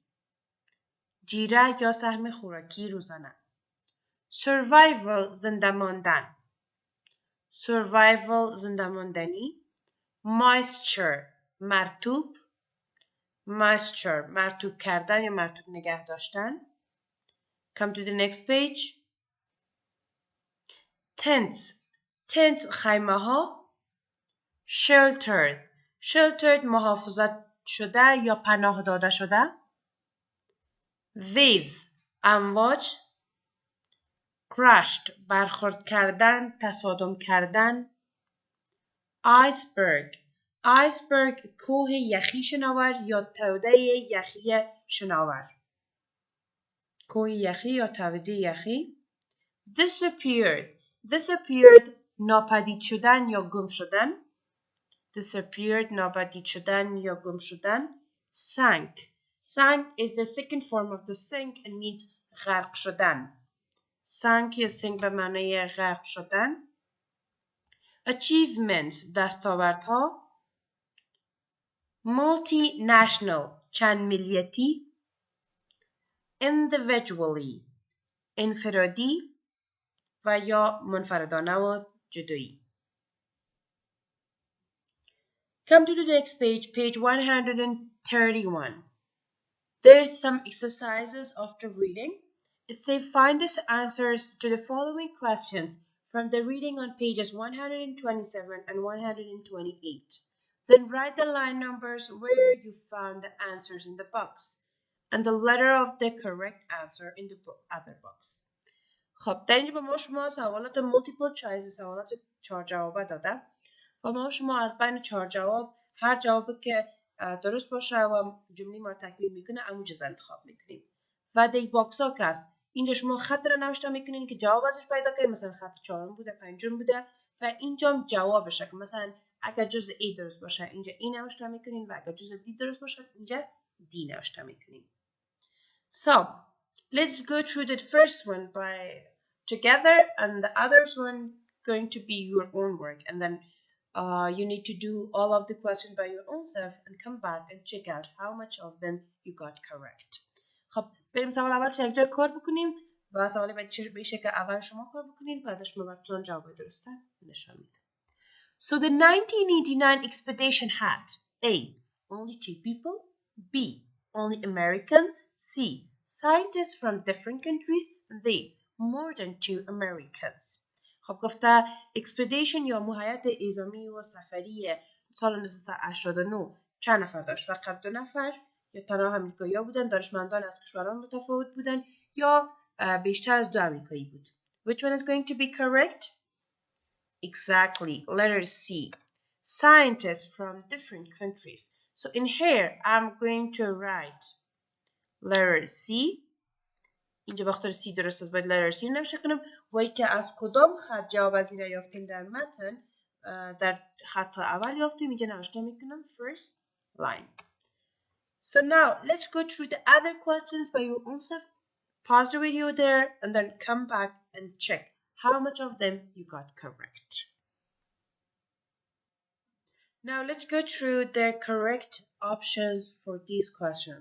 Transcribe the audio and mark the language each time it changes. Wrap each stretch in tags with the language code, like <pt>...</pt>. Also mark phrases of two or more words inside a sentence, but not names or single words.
<fa>جیره یا سهم خوراکی روزانه. Survival زنده ماندن. Survival زنده ماندنی. Moisture مرطوب. Moisture مرطوب کردن یا مرطوب نگه داشتن.</fa> <en>Come to the next page. Tents.</en> <fa>Tents خیمه ها. Sheltered. Sheltered محافظت شده یا پناه داده شده. Waves امواج. Crashed برخورد کردن، تصادم کردن. Iceberg. Iceberg کوه یخی شناور یا توده یخی شناور. کوه یخی یا توده یخی. Disappeared. Disappeared ناپدید شدن یا گم شدن. Disappeared ناپدید شدن یا گم شدن.</fa> <en>Sank. Sank is the second form of the sink and means</en> <fa>غرق شدن. Sank یا sink به معنای غرق شدن. Achievements دستاوردها. Multinational چند ملیتی. Individually انفرادی و یا منفردانه و جدایی.</fa> <en>Come to the next page, page 131. There's some exercises after reading. It says find the answers to the following questions from the reading on pages 127 and 128. Then write the line numbers where you found the answers in the box and the letter of the correct answer in the other box.</en> <fa>خب در اینجا به ما شما سوالات</fa> <en>multiple choice</en> <fa>سوالات 4 جوابه داده و ما شما از بین 4 جواب هر جوابی که درست باشه و جمله ما رو تکمیل میکنه همون چیز انتخاب میکنیم و</fa> <en>the box</en> <fa>ها که هست اینجا شما خط رو نوشته میکنین که جواب ازش پیدا کنید. مثلا خط 4 بوده 5 بوده و اینجا هم جوابشه که مثلا اگر جزء A درست باشه اینجا A نوشته میکنین و اگر جزء D درست باشه اینجا D نوشته میکنین.</fa> <en>So let's go through the first one by together and the others one going to be your own work and then you need to do all of the questions by your own self and come back and check out how much of them you got correct.</en> <fa>خب بریم سوال اول یک جای کار بکنیم و سوال بعدی بشه که اول شما کار بکنین بعدش ما براتون جواب درسته نشون میدم.</fa> <en>So the 1989 expedition had A. Only 2 people. B. Only Americans. C. Scientists from different countries. D. More than 2 Americans.</en> <fa>خب گفته اکسپدیشن یا هیئت نظامی و سفری سال 1989 چند نفر داشت؟ فقط 2 نفر یا تنها امریکایی‌ها بودن، دانشمندان از کشوران متفاوت بودن یا بیشتر از 2 امریکایی بود.</fa> <en>Which one is going to be correct? Exactly, letter C. Scientists from different countries. So in here I'm going to write letter C.</en> <fa>اینجا بخاطر C درست است باید</fa> <en>letter C</en> <fa>نوشته کنم و که از کدام خط جواب از این را یافتیم در متن در خط اول یافتیم اینجا نوشته میکنم</fa> <en>first line. So now let's go through the other questions by your own self. Pause the video there and then come back and check how much of them you got correct. Now let's go through the correct options for these questions.</en>